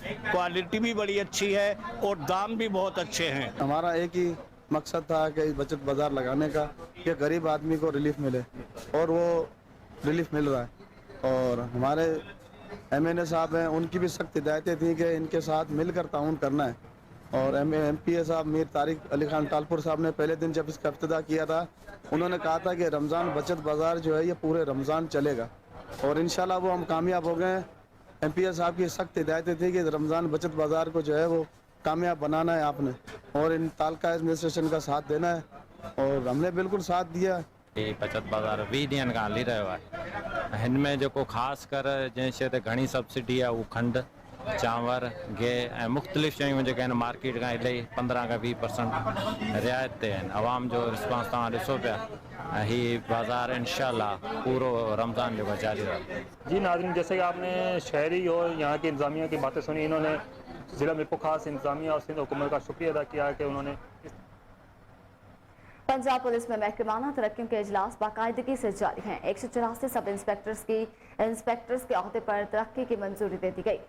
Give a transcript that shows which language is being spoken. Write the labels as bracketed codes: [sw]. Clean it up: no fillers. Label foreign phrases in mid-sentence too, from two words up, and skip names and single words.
[ur] کوالٹی بھی بڑی اچھی ہے اور دام بھی بہت اچھے ہیں. ہمارا ایک ہی مقصد تھا کہ بچت بازار لگانے کا، کہ غریب آدمی کو ریلیف ملے، اور وہ ریلیف مل رہا ہے. اور ہمارے MNA صاحب ہیں، ان کی بھی سخت ہدایتیں تھی کہ ان کے ساتھ مل کر تعاون کرنا ہے. اور MPA صاحب میر طارق علی خان ٹالپر صاحب نے پہلے دن جب اس کا افتتاح کیا تھا، انہوں نے کہا تھا کہ رمضان بچت بازار جو ہے یہ پورے رمضان چلے گا، اور ان شاء اللہ وہ ہم کامیاب ہو گئے. MPA صاحب کی سخت ہدایتیں تھی کہ رمضان بچت بازار کو جو ہے وہ کامیاب بنانا ہے آپ نے، اور ان [en] taluka administration [ur] کا ساتھ دینا ہے، اور ہم نے بالکل ساتھ دیا. [sd] ये बचत बाज़ार 20 ॾींहंनि खां हली रहियो आहे। हिन में जेको ख़ासि कर जंहिं शइ ते घणी सब्सिडी आहे, उहो खंडु, चांवर, गिह ऐं मुख़्तलिफ़ शयूं जेके आहिनि मार्केट खां इलाही 15 खां 20% रियायत ते आहिनि। आवाम जो रिस्पॉन्स तव्हां ॾिसो पिया, ऐं हीउ बाज़ार इंशाअल्लाह पूरो रमज़ान जो जारी रहे। [ur] جی ناظرین، جیسے کہ آپ نے شہری اور یہاں کی انتظامیہ کی باتیں سنی، انہوں نے ضلع میرپور خاص انتظامیہ اور سندھ حکومت کا شکریہ ادا کیا کہ انہوں نے پنجاب پولیس میں محکمانہ ترقیوں کے اجلاس باقاعدگی سے جاری ہیں. 184 [en] sub inspectors [ur] کے عہدے پر ترقی کی منظوری دے دی گئی.